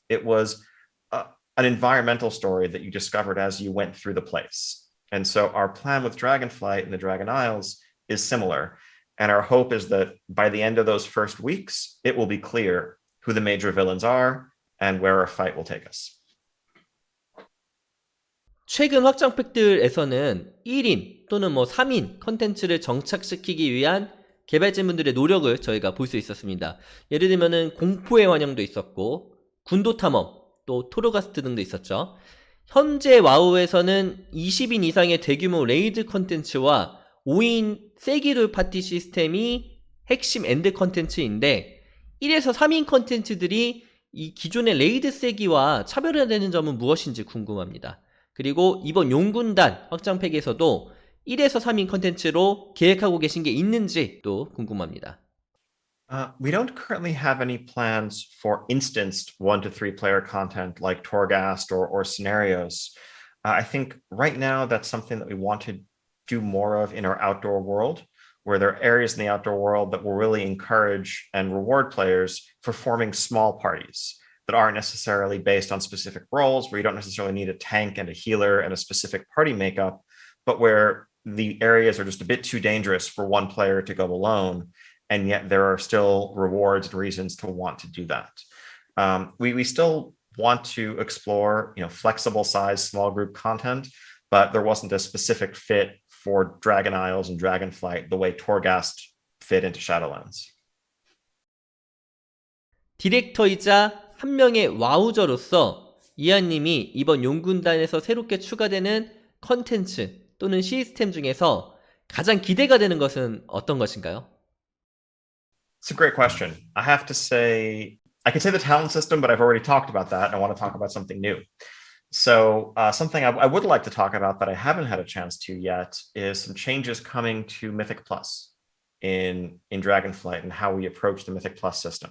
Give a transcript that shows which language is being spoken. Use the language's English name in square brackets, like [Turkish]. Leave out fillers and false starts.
[English] It was an environmental story that you discovered as you went through the place. And so our plan with Dragonflight and the Dragon Isles is similar. And our hope is that by the end of those first weeks, it will be clear who the major villains are and where our fight will take us. [Korean] 최근 확장팩들에서는 1인 또는 3인 컨텐츠를 정착시키기 위한 개발진분들의 노력을 저희가 볼 수 있었습니다. 예를 들면은 공포의 환영도 있었고 군도 탐험, 또 토르가스트 등도 있었죠. 현재 와우에서는 20인 이상의 대규모 레이드 컨텐츠와 5인 세기룰 파티 시스템이 핵심 엔드 컨텐츠인데 1에서 3인 컨텐츠들이 이 기존의 레이드 세기와 차별화되는 점은 무엇인지 궁금합니다. 그리고 이번 용군단 확장팩에서도 1에서 3인 컨텐츠로 계획하고 계신 게 있는지 또 궁금합니다. [English] We don't currently have any plans for instanced 1 to 3 player content like Torghast or scenarios. I think right now that's something that we want to do more of in our outdoor world, where there are areas in the outdoor world that will really encourage and reward players for forming small parties that aren't necessarily based on specific roles, where you don't necessarily need a tank and a healer and a specific party makeup, but where the areas are just a bit too dangerous for one player to go alone. And yet there are still rewards and reasons to want to do that. We still want to explore, flexible size, small group content, but there wasn't a specific fit for Dragon Isles and Dragonflight the way Torghast fit into Shadowlands. [Korean] 디렉터이자 한 명의 와우저로서 이한님이 이번 용군단에서 새롭게 추가되는 컨텐츠 또는 시스템 중에서 가장 기대가 되는 것은 어떤 것인가요? [English] It's a great question. I have to say, I could say the talent system, but I've already talked about that, and I want to talk about something new. So something I would like to talk about that I haven't had a chance to yet is some changes coming to Mythic Plus in Dragonflight and how we approach the Mythic Plus system.